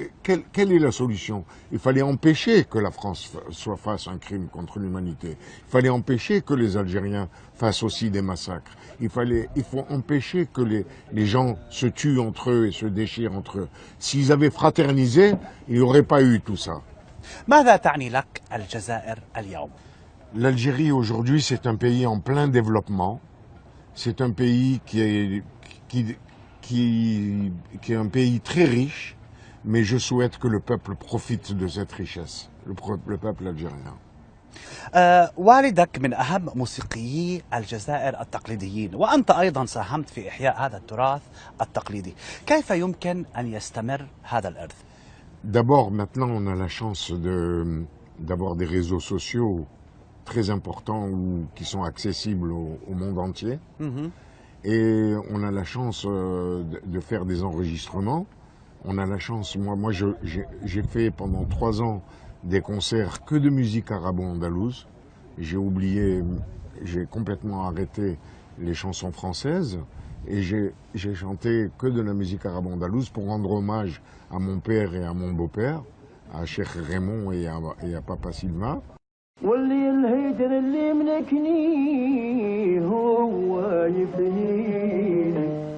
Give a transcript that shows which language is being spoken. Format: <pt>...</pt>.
<fr>Quelle est la solution? Il fallait empêcher que la France fasse un crime contre l'humanité. Il fallait empêcher que les Algériens fassent aussi des massacres. Il faut empêcher que les gens se tuent entre eux et se déchirent entre eux. S'ils avaient fraternisé, il n'y aurait pas eu tout ça.</fr> <ar>ماذا تعني لك الجزائر اليوم؟</ar> <fr>L'Algérie aujourd'hui, c'est un pays en plein développement. C'est un pays qui est un pays très riche, mais je souhaite que le peuple profite de cette richesse, le peuple algérien.</fr> <ar>والدك من أهم موسيقيي الجزائر التقليديين، وأنت أيضا ساهمت في إحياء هذا التراث التقليدي. كيف يمكن أن يستمر هذا الإرث؟</ar> <fr>D'abord, maintenant, on a la chance d'avoir des réseaux sociaux très importants qui sont accessibles au monde entier. Et on a la chance de faire des enregistrements. On a la chance, moi j'ai fait pendant 3 ans des concerts que de musique arabo-andalouse. J'ai complètement arrêté les chansons françaises et j'ai chanté que de la musique arabo-andalouse pour rendre hommage à mon père et à mon beau-père, à Cheikh Raymond et à Papa Silva.</fr> <ar>واللي الهيدر اللي ملكني هو يفنيني</ar>